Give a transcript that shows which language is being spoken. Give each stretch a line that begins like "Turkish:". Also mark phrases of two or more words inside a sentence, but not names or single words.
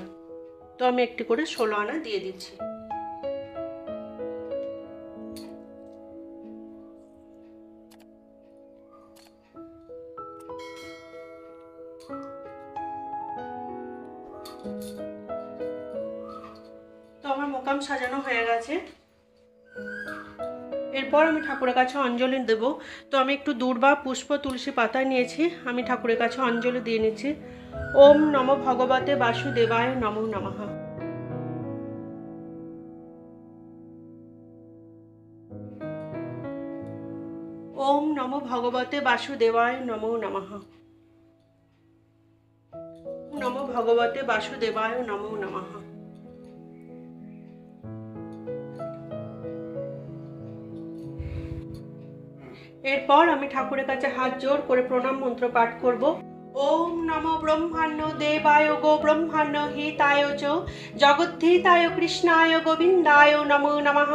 Bangla: তো আমি একটি করে 16 আনা দিয়ে দিচ্ছি। তো আমার মোকাম সাজানো হয়ে গেছে। এরপর আমি ঠাকুরের কাছে অঞ্জলি দেব। তো আমি একটু দূর্বা পুষ্প তুলসী পাতা নিয়েছি। আমি ঠাকুরের কাছে অঞ্জলি দিয়ে নিচ্ছি।
Sanskrit: ওম নমো ভগবতে বাসুদেবায় নমো নমঃ। ওম নমো ভগবতে বাসুদেবায় নমো নমঃ। নমো ভগবতে বাসুদেবায় নমো নমঃ।
Bangla: এরপর আমি ঠাকুরের কাছে হাত জোড় করে প্রণাম মন্ত্র পাঠ করব।
Sanskrit: ওম নমো ব্রহ্মাণ্য দেবায় গো ব্রহ্মাণ্য হিতায় চ জগদ্ধিতায় কৃষ্ণায় গোবিন্দায় নমো নমঃ।